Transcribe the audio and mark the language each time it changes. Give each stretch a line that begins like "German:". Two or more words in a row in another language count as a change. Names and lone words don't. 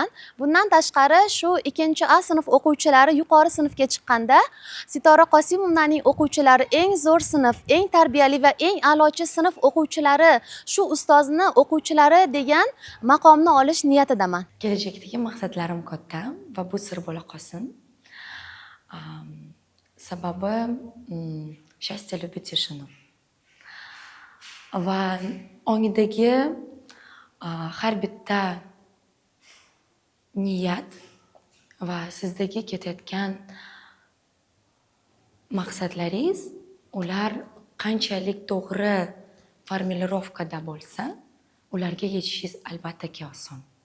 Uzbek: Bundan tashqari shu 2A sinf o'quvchilari yuqori sinfga chiqqanda Sitora Qosimovnaning o'quvchilari eng zo'r sinf, eng tarbiyali va eng a'lochi sinf o'quvchilari, shu ustozni o'quvchilari degan maqomni olish niyatidaman. Kelajakdagi maqsadlarim katta va bu sir bo'la qolsin.
Russian: Sababi счастье любит тишину.
Uzbek: Va ongidagi har bitta niyat va sizdagi ketayotgan maqsadlaringiz, ular qanchalik to'g'ri formulirovkada bo'lsa, ularga yetishingiz albattaki oson.